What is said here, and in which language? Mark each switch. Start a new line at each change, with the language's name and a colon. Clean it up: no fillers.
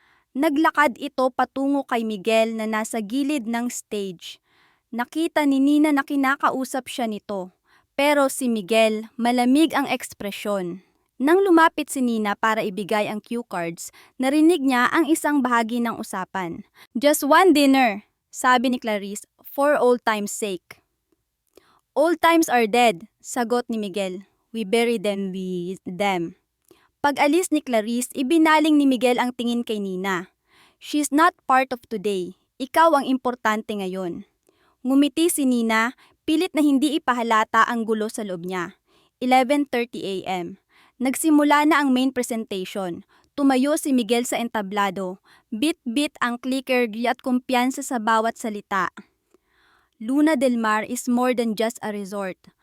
Filipino: Naglakad ito patungo kay Miguel na nasa gilid ng stage. Nakita ni Nina na kinakausap siya nito, pero si Miguel, malamig ang ekspresyon. Nang lumapit si Nina para ibigay ang cue cards, narinig niya ang isang bahagi ng usapan.
English: Just one dinner,
Filipino: sabi ni Clarice,
English: for old time's sake. Old times are dead,
Filipino: sagot ni Miguel.
English: We bury them with them.
Filipino: Pag-alis ni Clarice, ibinaling ni Miguel ang tingin kay Nina.
English: She's not part of today.
Filipino: Ikaw ang importante ngayon. Ngumiti si Nina, pilit na hindi ipahalata ang gulo sa loob niya. 11:30 a.m. Nagsimula na ang main presentation. Tumayo si Miguel sa entablado. Bit-bit ang clicker at kumpiyansa sa bawat salita.
English: Luna del Mar is more than just a resort.